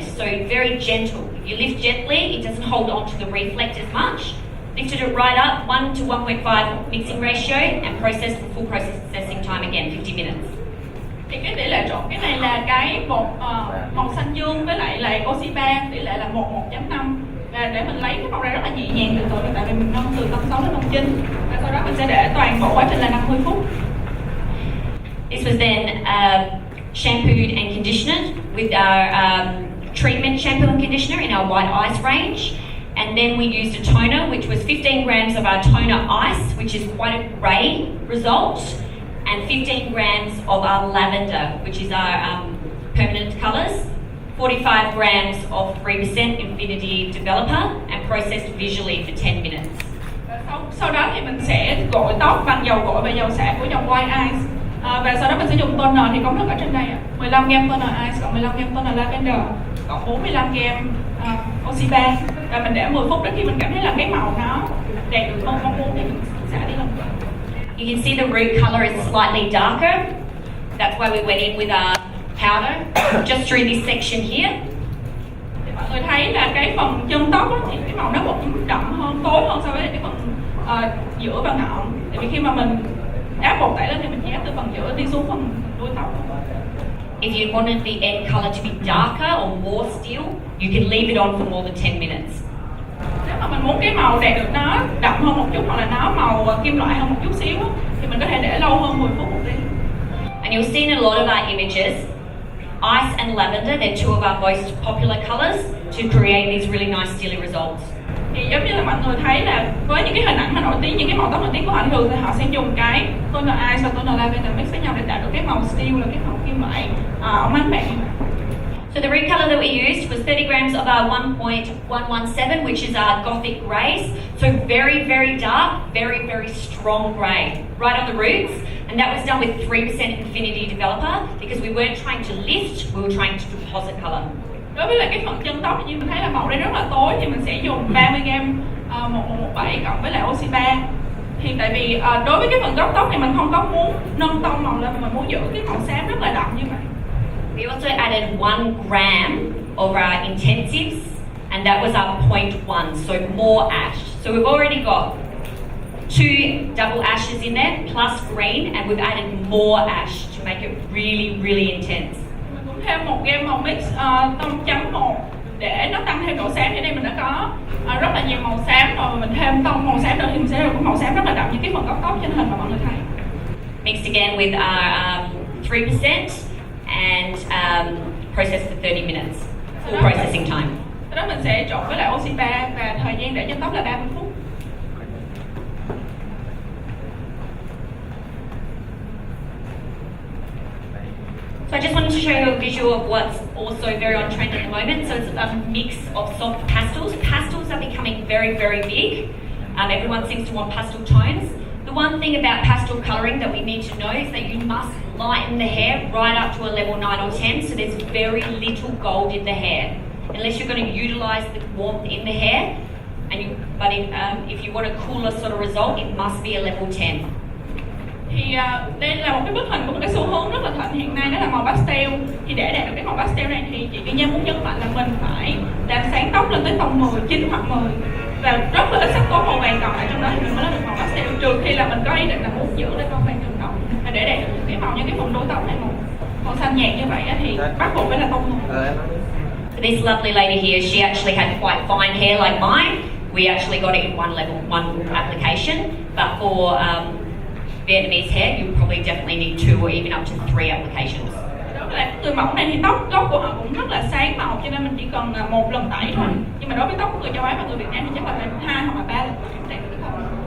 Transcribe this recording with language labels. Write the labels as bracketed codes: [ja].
[en] So very gentle. If you lift gently, it doesn't hold on to the reflect as much. Lifted it right up, 1 to 1.5 mixing ratio, and processed for full processing time again, 50 minutes. [vi] Thì cái tỷ lệ trộn cái này là cái bột màu xanh dương với lại là oxy 3, tỷ lệ là 1:1.5. Và để mình lấy cái màu ra rất là nhẹ nhàng từ từ, tại vì mình nâng từ tông 6 đến tông 9. Và sau đó mình sẽ để toàn bộ quá trình là 50 phút. [en] This was then shampooed and conditioned with our treatment shampoo and conditioner in our white ice range. And then we used a toner, which was 15 grams of our toner ice, which is quite a grey result, and 15 grams of our lavender, which is our permanent colours, 45 grams of 3% Infinity Developer, and processed visually for 10 minutes. [vi] Sau đó thì mình sẽ gội tóc bằng dầu gội và dầu xả của dòng White Ice. Và sau đó mình sẽ dùng toner thì công thức ở trên đây 15 gram toner ice cộng 15 gram toner lavender cộng 45 gram oxy 3, và mình để 10 phút đến khi mình cảm thấy là cái màu nó đạt được mong muốn thì mình xả đi lần. [en] You can see the root colour is slightly darker. That's why we went in with our powder just through this section here. [vi] Thì mọi người thấy là cái phần chân tóc thì cái màu nó vẫn đậm hơn, tối hơn so với cái phần giữa và ngọn. Tại vì khi mà mình áp bột tẩy lên thì mình chỉ áp từ phần giữa đi xuống phần đuôi tóc. [en] If you wanted the end colour to be darker or more steel, you can leave it on for more than 10 minutes. [vi] Nếu mà mình muốn cái màu đạt được nó đậm hơn một chút hoặc là nó màu kim loại hơn một chút xíu thì mình có thể để lâu hơn 10 phút một tí. [en] And you'll see in a lot of our images, ice and lavender, they're two of our most popular colours to create these really nice steely results. [vi] Thì giống như là mọi người thấy là với những cái hình ảnh mà nổi tiếng, những cái màu tóc nổi tiếng của họ thường thì họ sẽ dùng cái toner ice và toner lavender mix với nhau để tạo được cái màu steel, là cái màu kim loại mánh mẻ. [en] So the root colour that we used was 30 grams of our 1.117, which is our gothic greys. So very, very dark, very, very strong grey, right on the roots. And that was done with 3% Infinity Developer because we weren't trying to lift, we were trying to deposit colour. [vi] Đối với lại cái phần chân tóc như mình thấy là màu đây rất là tối thì mình sẽ dùng 30 gram 1117 cộng với lại oxy 3. Thì tại vì đối với cái phần gốc tóc thì mình không có muốn nâng tông màu lên, mà mình muốn giữ cái màu xám rất là đậm như vậy. [en] We also added 1 gram of our intensives, and that was our 0.1, so more ash. So we've already got 2 double ashes in there, plus green, and we've added more ash to make it really, really intense. [vi] Mình cũng thêm một gam màu mix tông chấm 1 để nó tăng thêm độ sáng. Ở đây mình đã có rất là nhiều màu xám rồi, mình thêm tông màu xám nữa thì mình sẽ được màu xám rất là đậm như cái phần góc tóc trên hình mà mọi người thấy. [en] Mixed again with our 3% and process for 30 minutes. Full processing time. [vi] Sau đó mình sẽ trộn với lại oxy 3 và thời gian để trên tóc là 30 phút. [en] So I just wanted to show you a visual of what's also very on trend at the moment. So it's a mix of soft pastels. Pastels are becoming very, very big. Everyone seems to want pastel tones. The one thing about pastel colouring that we need to know is that you must lighten the hair right up to a level 9 or 10, so there's very little gold in the hair. Unless you're going to utilise the warmth in the hair, but if you want a cooler sort of result, it must be a level 10. [vi] Thì đây là một cái bức hình của một cái xu hướng rất là thịnh hiện nay, đó là màu pastel. Thì để đạt được cái màu pastel này thì chị Kim muốn nhấn mạnh là mình phải làm sáng tóc lên tới tông 10, 9 hoặc 10 và rất là ít sắc tố màu vàng còn lại trong đó thì mình mới lấy được màu pastel, trừ khi là mình có ý định là muốn giữ lên tông vàng thường tóc. Và để đạt được cái màu như cái phần đuôi tóc này màu xanh nhạt như vậy thì bắt buộc phải là tông 10. [en] This lovely lady here, she actually had quite fine hair like mine. We actually got it in one application, but for Vietnamese hair, you probably definitely need 2 or even up to 3 applications. [vi] Đối với người mẫu này thì tóc của họ cũng rất là sáng màu, cho nên mình chỉ cần 1 lần tẩy thôi. Nhưng mà đối với tóc của người châu Á và người Việt Nam thì chắc là phải 2 hoặc là 3 lần để cái tóc.